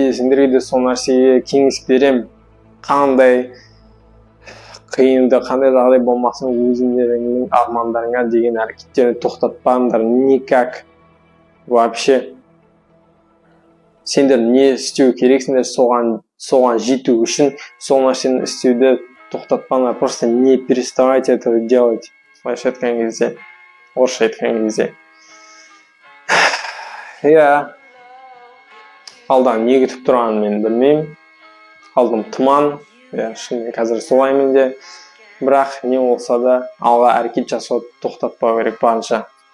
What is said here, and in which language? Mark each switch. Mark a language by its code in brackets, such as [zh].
[kk] И сендерге де сол нәрсеге кеңес берем. Қандай қиынды, қандай жағдай болмасын, өзіңдеріңнің армандарыңа деген әрекеттерді тоқтатпаңдар. [ru] Никак. Вообще. [kk] Сендер не істеу керексіңдер соған жету үшін, сол нәрсені істеуді тоқтатпаңдар. [ru] Просто не переставайте этого делать. [kk] Слайша айтқан кезде, орысша айтқан кезде. Алдан не күтіп тұрғанын мен білмеймін. Алдым тұман, шынымен қазір солай менде. Бірақ не болса да алға әрекет жасауды тоқтатпау керек барынша.